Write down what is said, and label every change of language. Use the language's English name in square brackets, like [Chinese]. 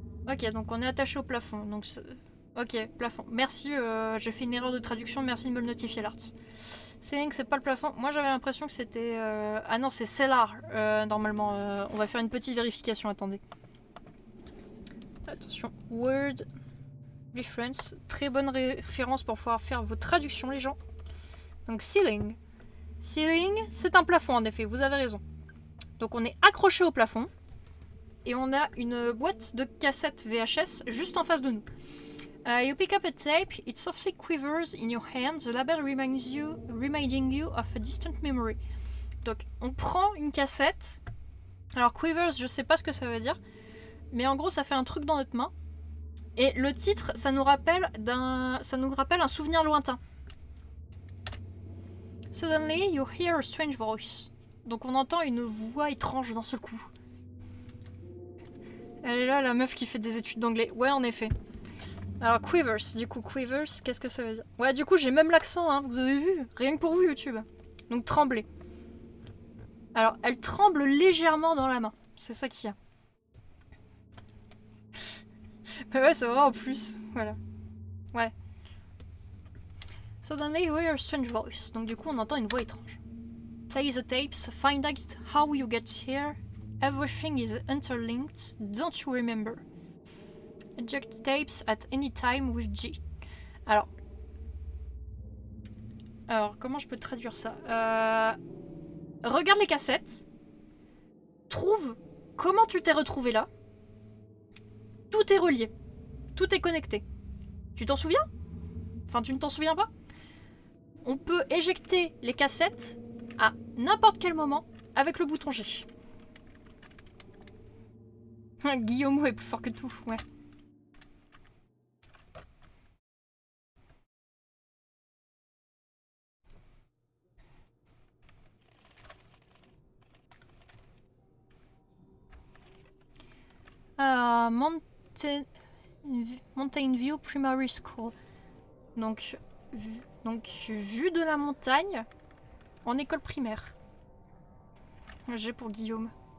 [French] Ok, donc on est attaché au plafond. Donc ok, plafond. Merci, j'ai fait une erreur de traduction, merci de me le notifier, Lars. Ceiling, c'est pas le plafond. Moi j'avais l'impression que c'était... Ah non, c'est cellar, normalement. On va faire une petite vérification, attendez. Attention, word reference. Très bonne référence pour pouvoir faire vos traductions, les gens. Donc ceiling. Ceiling, c'est un plafond en effet, vous avez raison. Donc on est accroché au plafond. Et on a une boîte de cassettes VHS juste en face de nous. [English] You pick up a tape, it softly quivers in your hand, the label reminding you of a distant memory. [French] Donc on prend une cassette. Alors quivers, je sais pas ce que ça veut dire, mais en gros ça fait un truc dans notre main. Et le titre, ça nous rappelle un souvenir lointain. [English] Suddenly you hear a strange voice. [French] Donc on entend une voix étrange d'un seul coup. Elle est là, la meuf qui fait des études d'anglais. Ouais, en effet. Alors, quivers. Du coup, quivers, qu'est-ce que ça veut dire? Ouais, du coup, j'ai même l'accent, hein. Vous avez vu? Rien que pour vous, YouTube. Donc, trembler. Alors, elle tremble légèrement dans la main. C'est ça qu'il y a. Bah ouais, c'est vrai en plus. Voilà. Ouais. [English] Suddenly, you hear a strange voice. [French] Donc, du coup, on entend une voix étrange. [English] Play the tapes. Find out how you get here. Everything is interlinked, don't you remember? Eject tapes at any time with G. [French] Alors, comment je peux traduire ça? Regarde les cassettes. Trouve comment tu t'es retrouvé là. Tout est relié. Tout est connecté. Tu t'en souviens? Enfin, tu ne t'en souviens pas? On peut éjecter les cassettes à n'importe quel moment avec le bouton G. Guillaume est plus fort que tout, ouais. [English] Mountain... Mountain View Primary School. [French] Donc vue de la montagne en école primaire. J'ai pour Guillaume.